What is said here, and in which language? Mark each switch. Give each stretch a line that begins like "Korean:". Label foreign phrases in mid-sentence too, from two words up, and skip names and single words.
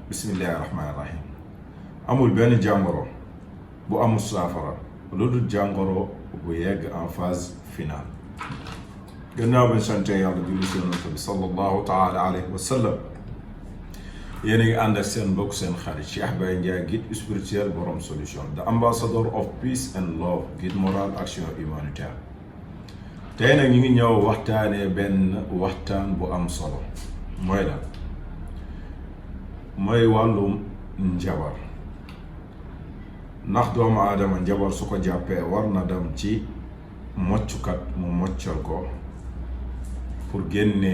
Arabic: بسم الله الرحمن الرحيم.
Wolof: amul benn jàngoro bu amul saafara lu dul jàngoro bu yegg
French: en phase finale.
Wolof: gannaaw bañ sante yàlla julli si yonent bi
Arabic: صلى الله تعالى عليه وسلم,
Wolof: yéen a ngi ànd ak seen mbokk seen xarit Cheikh Baye Ndiaye,
French: guide spirituel
Wolof: borom solution,
English: the ambassador of peace and love,
French: guide moral action humanitaire.
Wolof: tey nag ñu ngi ñëw waxtaanee benn waxtaan bu am solo. mooy la mooy wàllum njabar. ndax doomu aadama njabar su ko jàppee war na dem ci moccukat mu moccal ko pour génnee